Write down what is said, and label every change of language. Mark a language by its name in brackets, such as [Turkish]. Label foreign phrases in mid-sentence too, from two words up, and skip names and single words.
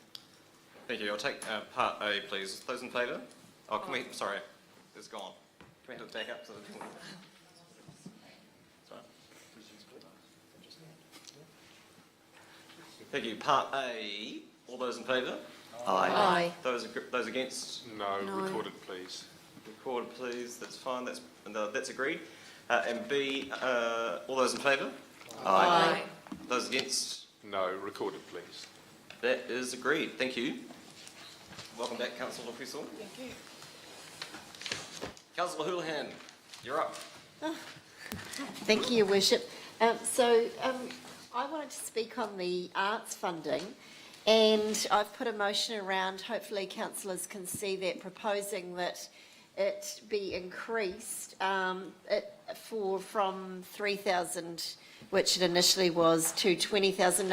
[English] Thank you. I'll take part A, please. Those in favour? Oh, can we, sorry, it's gone. Can we have it back up to the... Sorry. Thank you. Part A, all those in favour? Aye. Those against? No, recorded, please. Recorded, please. That's fine. That's agreed. And B, all those in favour? Aye. Those against? No, recorded, please. That is agreed. Thank you. Welcome back, Councillor Fussell. Thank you. Councillor Houlihan, you're up. Thank you, Your Worship. I wanted to speak on the arts funding, and I've put a motion around, hopefully councillors can see that, proposing that it be increased from 3,000, which it initially was, to 20,000.